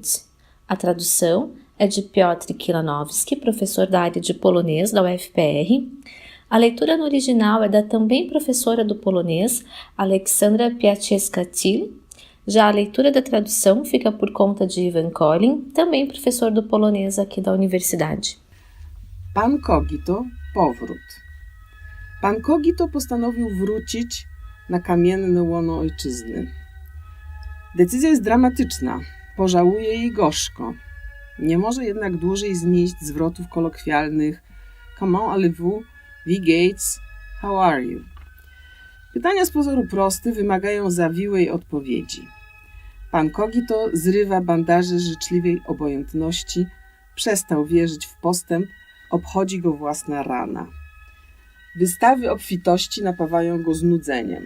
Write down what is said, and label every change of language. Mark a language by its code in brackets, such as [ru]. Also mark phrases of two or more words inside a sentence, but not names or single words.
[pt] A tradução é de Piotr Kilanowski, professor da área de polonês da UFPR. A leitura no original é da também professora do polonês, Aleksandra Piaczewska-Til. Já a leitura da tradução fica por conta de Ivan Collin, também professor do polonês aqui da universidade. [pl] Pan Cogito, powrót. Pan Cogito postanowił wrócić na kamienne łono ojczyzny. Decyzja jest dramatyczna, pożałuje jej gorzko. Nie może jednak dłużej znieść zwrotów kolokwialnych [fr] Comment allez-vous? [de] Wie geht's? [en] How are you? [pl] Pytania z pozoru proste wymagają zawiłej odpowiedzi. Pan Kogito zrywa bandaże życzliwej obojętności, przestał wierzyć w postęp, obchodzi go własna rana. Wystawy obfitości napawają go znudzeniem.